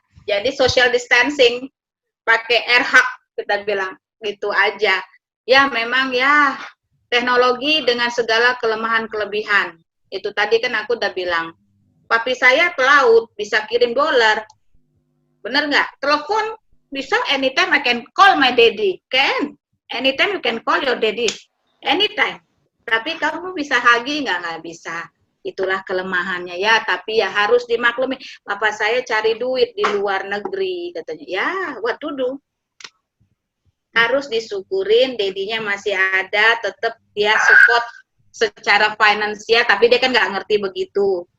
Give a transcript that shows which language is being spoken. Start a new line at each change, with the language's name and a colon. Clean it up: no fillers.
Indonesian: Jadi social distancing pakai air hug kita bilang gitu aja. Ya memang ya teknologi dengan segala kelemahan-kelebihan. Itu tadi kan aku udah bilang. Papi saya ke laut bisa kirim dolar. Bener nggak? Telepon bisa
English: anytime I can call my daddy. Can? Anytime you can call your daddy. Anytime.
Indonesian: Tapi kamu bisa hagi nggak bisa. Itulah kelemahannya ya. Tapi ya harus dimaklumi. Bapak saya cari duit di luar negeri katanya. Ya,
English: what to do?
Indonesian: Harus disyukurin, dedinya masih ada, tetap dia support secara finansial, tapi dia kan nggak ngerti begitu.